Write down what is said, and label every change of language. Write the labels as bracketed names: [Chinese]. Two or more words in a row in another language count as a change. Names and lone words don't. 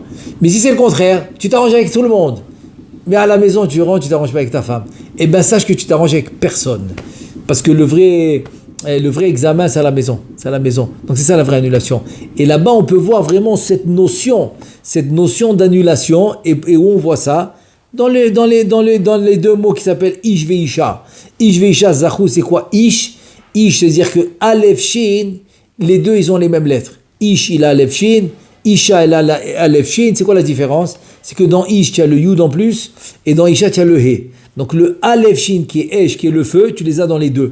[French] Mais si c'est le contraire, tu t'arranges avec tout le monde, mais à la maison tu rentres, tu t'arranges pas avec ta femme, eh bien sache que tu t'arranges avec personne. Parce que le vrai examen, c'est à la maison. Donc c'est ça la vraie annulation. Et là-bas, on peut voir vraiment cette notion d'annulation, et où on voit ça dans les deux mots qui s'appellent [Hebrew] Ish ve'isha. Ish ve'isha zachou, [French] c'est quoi Ish, c'est-à-dire que [Hebrew] Aleph Shin, [French] les deux, ils ont les mêmes lettres. Ish, il a [Hebrew] Aleph Shin, [French] Isha, il a [Hebrew] Aleph Shin. [French] C'est quoi la différence? C'est que dans Ish, tu as le Yud en plus, et dans Isha, tu as le He. Donc le [Hebrew] Aleph Shin, [French] qui est Esh, qui est le feu, tu les as dans les deux.